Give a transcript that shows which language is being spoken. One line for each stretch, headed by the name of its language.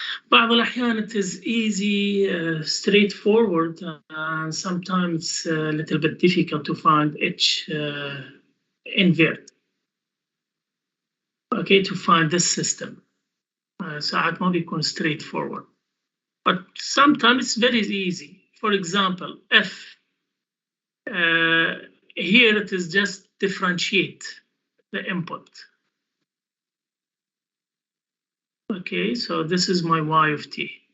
Arabic: بعض الأحيان
English: it is easy, straightforward, and sometimes a little bit difficult to find H invert. Okay, to find this system.
Arabic: ساعات ما بيكون
English: straightforward. But sometimes it's very easy. For example, if here it is just differentiate the input. Okay, so this is my y of t.